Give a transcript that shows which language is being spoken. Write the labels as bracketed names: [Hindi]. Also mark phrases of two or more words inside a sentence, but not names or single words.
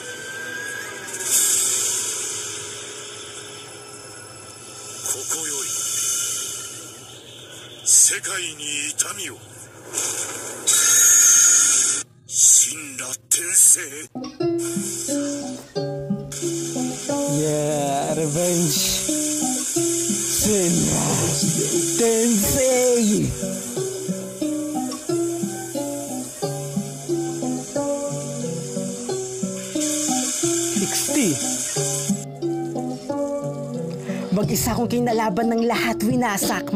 [Japanese] ここより世界に痛みを。神羅転生。 [English] Yeah, revenge. [Japanese] Senra Tensei. [Filipino] Mag-isa kong kinalaban ng lahat winasak.